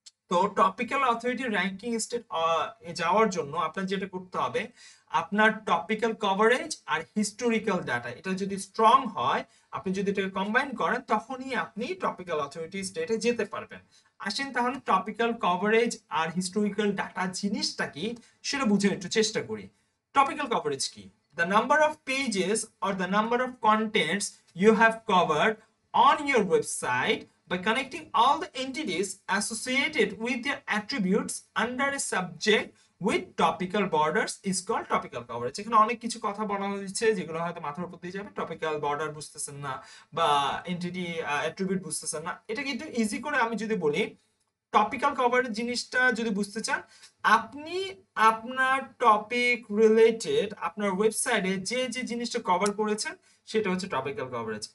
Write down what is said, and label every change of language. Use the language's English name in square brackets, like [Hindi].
[Bangla] তো topical authority ranking state যাওয়ার জন্য আপনার যেটা করতে হবে, আপনার টপিক্যাল কভারেজ আর হিস্টোরিক্যাল ডাটা এটা যদি স্ট্রং হয়, আপনি যদি এটাকে কম্বাইন করেন তখনই আপনি টপিক্যাল অথরিটি স্টেটে যেতে পারবেন। আসেন তাহলে টপিক্যাল কভারেজ আর হিস্টোরিক্যাল ডাটা জিনিসটা কি সেটা বুঝে একটু চেষ্টা করি। টপিক্যাল কভারেজ কি? [English] The number of pages or the number of contents you have covered on your website by connecting all the entities associated with their attributes under a subject with topical borders is called topical coverage। [Bangla] এখানে অনেক কিছু কথা বলা হয়েছে যেগুলো হয়তো মাথার উপর দিয়ে যাবে, টপিক্যাল বর্ডার বুঝতেছেন না বা এন্টিটি অ্যাট্রিবিউট বুঝতেছেন না, এটা কিন্তু ইজি করে আমি যদি বলি, টপিক্যাল কভারেজ জিনিসটা যদি বুঝতে চান, আপনি আপনার টপিক রিলেটেড আপনার ওয়েবসাইটে যে যে জিনিসটা কভার করেছেন সেটা হচ্ছে টপিক্যাল কভারেজ।